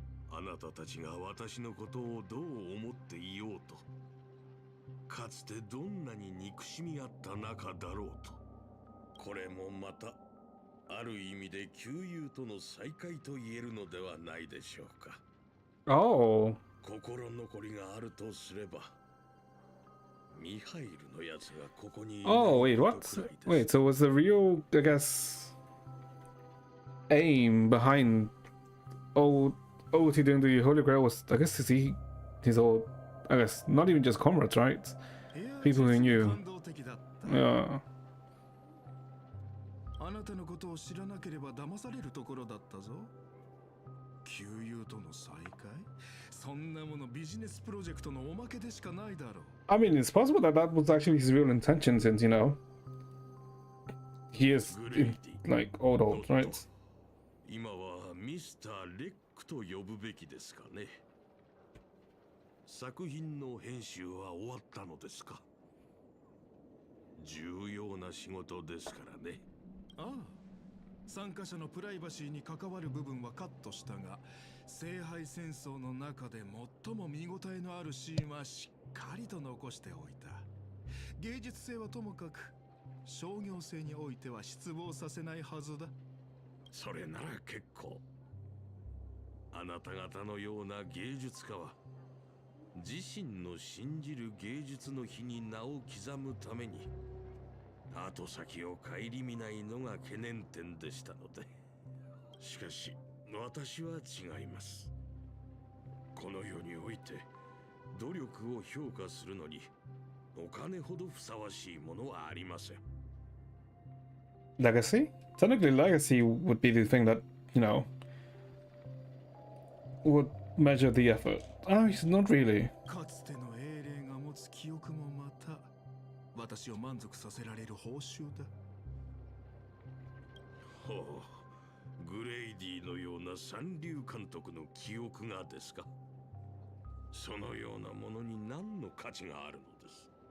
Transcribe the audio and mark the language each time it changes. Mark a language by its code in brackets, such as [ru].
[ja] あなたたちが私のことをどう思っていようと、かつてどんなに憎しみ合った仲だろうと、これもまたある意味で旧友との再会と言えるのではないでしょうか。 [en] Oh. [ja] 心残りがあるとすれば、ミハイルのやつがここにいない [en] Oh, wait, [ja] こと [en] what? [ja] くらいです。 [en] Wait, so was the real, I guess, aim behind OT doing the Holy Grail was, I guess, to see his old, I guess, not even just comrades, right? People who knew. Yeah. [ja] あなたのことを知らなければ騙されるところだったぞ。旧友との再会、そんなものビジネスプロジェクトのおまけでしかないだろう。 [en] I mean, it's possible that that was actually his real intention, since, you know, he is, like, old, right? [ja] 今はミスター・レックと呼ぶべきですかね。作品の編集は終わったのですか。重要な仕事ですからね。ああ、参加者のプライバシーに関わる部分はカットしたが、聖杯戦争の中で最も見応えのあるシーンはしっかりと残しておいた。芸術性はともかく商業性においては失望させないはずだ。それなら結構。あなた方のような芸術家は自身の信じる芸術の日に名を刻むために後先を顧みないのが懸念点でしたので。しかし私は違います。この世において努力を評価するのにお金ほどふさわしいものはありません。 [en] Legacy? Technically, legacy would be the thing that, you know, would measure the effort. Oh, he's not really. [ja] かつての英霊が持つ記憶もまた私を満足させられる報酬だ。ほう、グレイディのような三流監督の記憶がですか。そのようなものに何の価値があるのです。